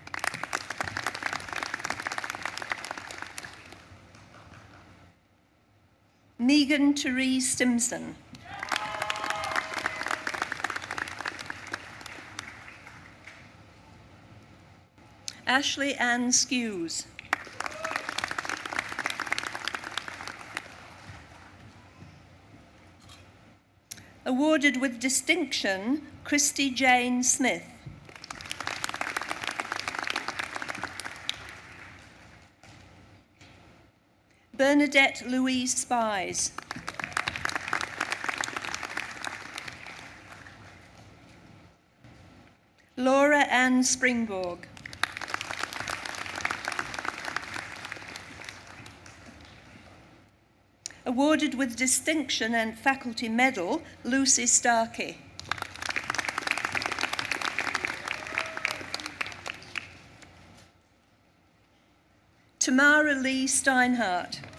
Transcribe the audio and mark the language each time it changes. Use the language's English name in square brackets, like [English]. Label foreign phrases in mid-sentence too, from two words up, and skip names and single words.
[English] Megan Therese Stimson. Ashley Ann Skews. Awarded with distinction, Christy Jane Smith. Bernadette Louise Spies. Laura Ann Springborg. Awarded with distinction and faculty medal, Lucy Starkey. Tamara Lee Steinhardt.